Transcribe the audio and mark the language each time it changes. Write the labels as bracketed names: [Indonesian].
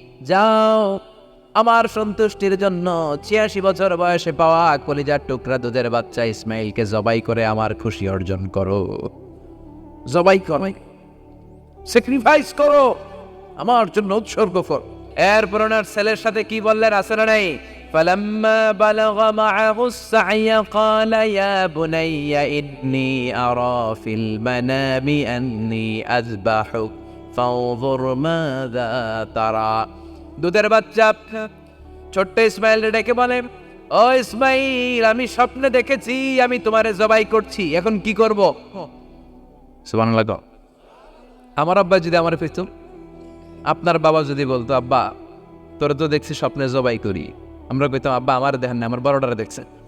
[Bangla] যাও আমার সন্তুষ্টির জন্য ৮৬ বছর বয়সে পাওয়া কলিজার টুকরা দুধের বাচ্চা ইসমাইলকে জবাই করে আমার খুশি অর্জন করো। জবাই করো, স্যাক্রিফাইস করো, আমার জন্য উৎসর্গ করো। এরপর ওনার ছেলের সাথে কি বললেন আছে না নাই? [Arabic] فلما بلغ معه السعي قال يا بني إني أرى في المنام أني أذبحك فانظر ماذا ترى। [Bangla] দুধের বাচ্চা ছোট্ট ইসমাইল ডেকে বলে, ও ইসমাইল আমি স্বপ্নে দেখেছি আমি তোমারে জবাই করছি, এখন কি করব? সুবহানাল্লাহ। আমার আব্বা যদি আমার পেতো, আপনার বাবা যদি বলতো আব্বা তোরে তো দেখছি স্বপ্নে জবাই করি, আমরা কইতাম আব্বা আমার দেখেন না, আমার বড়টারে দেখছে।